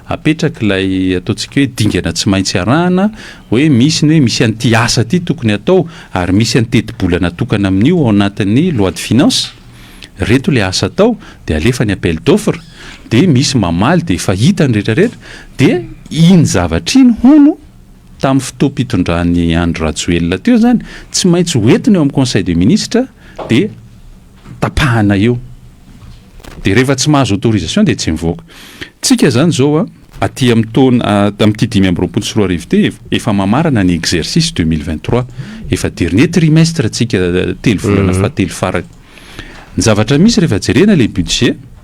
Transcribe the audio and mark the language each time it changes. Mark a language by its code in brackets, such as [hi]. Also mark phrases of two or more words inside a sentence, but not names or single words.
[mg] lay ataontsika hoe dingana tsy maintsy arahana hoe misy ny hoe misy an'ity asa ty tokony atao ary misy anteti-bola natokana amin'io ao anatin'ny [fr] loi de finance [mg] reto le asa atao de alefa ny [fr] appel d'offre [mg] de misy mamaly de efa hita ny rehetrarehetra de iny zavatra iny hono tamin'ny fotoam-pitondran'ny Andro Rajoelina teo zany tsy maintsy hoentiny eo amin'ny [fr] conseil des ministres [mg] de tapahana eo de rehefa tsy mahazo autorisation de tsy mivoaka tsika zany zao aty amin'ny taona tamin'ity 2024 ty efa mamarana ny exercice 2023 efa [fr] dernier trimestre [mg] tsika telo volana fa telo farany ny zavatra misy rehefa jerena le budget